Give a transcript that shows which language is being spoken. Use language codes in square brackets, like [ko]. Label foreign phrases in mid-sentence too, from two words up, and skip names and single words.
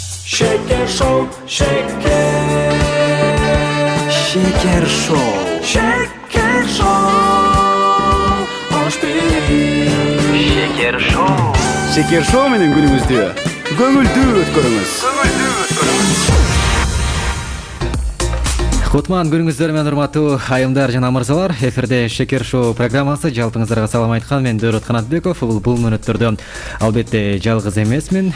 [ky] Şeker Show, şeker. Şeker Show. Şeker Show. [tr] Hoş bir. [ky] Şeker Show. Şeker Show менен күнүңүздү көңүлдүү өткөрүңүз. Кутман күнүңүздөр менен урматтуу айымдар жана мырзалар. Эфирде Шекер Шоу программасы. Жалпыңыздарга салам айткан мен Дөрөт Канатбеков. Бул мүнөттөрдө албетте жалгыз эмесмин.